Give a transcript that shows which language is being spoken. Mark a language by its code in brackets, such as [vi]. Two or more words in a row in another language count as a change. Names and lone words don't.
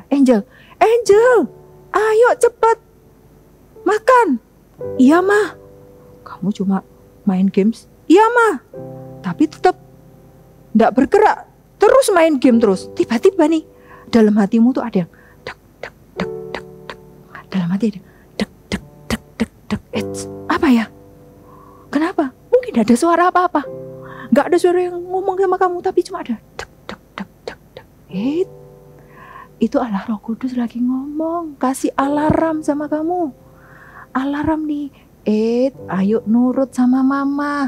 [id] Angel, ayo cepet makan. Iya mah. Kamu cuma main games? Iya mah. Tapi tetap ndak bergerak, terus main game terus. Tiba-tiba nih dalam hatimu tuh ada yang dek dek dek dek dek. Dalam hati ada dek dek dek dek dek. Apa ya? Kenapa? Mungkin ada suara apa-apa. Nggak ada suara yang ngomong sama kamu, tapi cuma ada dek dek dek dek dek. Itu adalah Roh Kudus lagi ngomong, kasih alarm sama kamu. Alarm nih, ayo nurut sama mama.